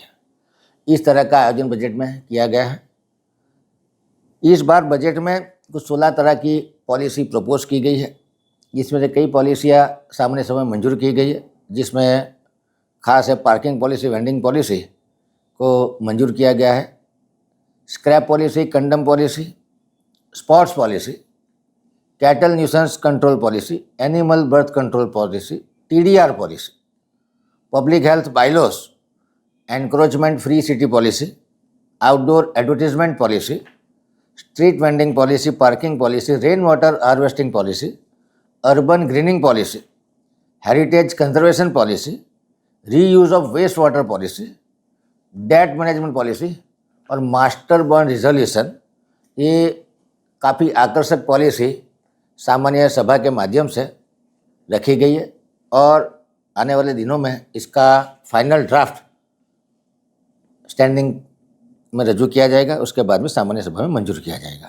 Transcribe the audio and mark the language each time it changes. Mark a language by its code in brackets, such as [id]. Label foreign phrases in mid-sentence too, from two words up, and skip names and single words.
[hi] इस तरह का आयोजन बजट में किया गया है। इस बार बजट में कुछ 16 तरह की [en] policy propose [hi] की गई है, जिसमें से कई पॉलिसियाँ सामने समय मंजूर की गई है, जिसमें खास है [en] parking policy, vending policy [hi] को मंजूर किया गया है। [en] scrap policy, condemn policy, sports policy, cattle nuisance control policy, animal birth control policy, TDR policy, public health bylaws, encroachment free city policy, outdoor advertisement policy, street vending policy, parking policy, rain water harvesting policy, urban greening policy, heritage conservation policy, reuse of waste water policy, debt management policy and master bond resolution, [hi] ये काफ़ी आकर्षक पॉलिसी सामान्य सभा के माध्यम से रखी गई है और आने वाले दिनों में इसका [en] final draft standing [hi] में रजू किया जाएगा, उसके बाद में सामान्य सभा में मंजूर किया जाएगा।